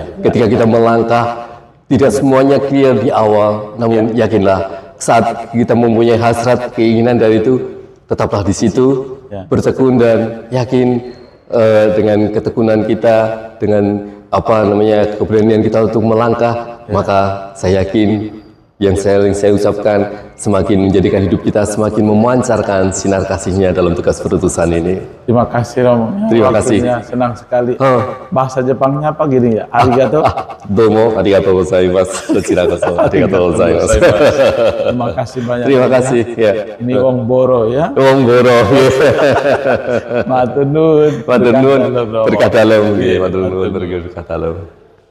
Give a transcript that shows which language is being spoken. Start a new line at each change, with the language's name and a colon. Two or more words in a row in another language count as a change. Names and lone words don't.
Indonesian: Ketika kita melangkah, tidak semuanya clear di awal, namun yakinlah saat kita mempunyai hasrat, keinginan dari itu, tetaplah di situ, bertekun dan yakin dengan ketekunan kita, dengan keberanian kita untuk melangkah, maka saya yakin yang saya ucapkan semakin menjadikan hidup kita semakin memancarkan sinar kasihnya dalam tugas perutusan ini. Terima kasih Romo. Terima kasih. Senang sekali. Bahasa Jepangnya apa gini ya?
Japanese: Arigato. どうも、ありがとうございます。ありがとうございます.
Indonesian: Terima kasih banyak. Terima kasih. Ini Wong Boro ya. Wong Boro.
Javanese: Matur nuwun. Berkah dalem. Matur nuwun berkah dalem.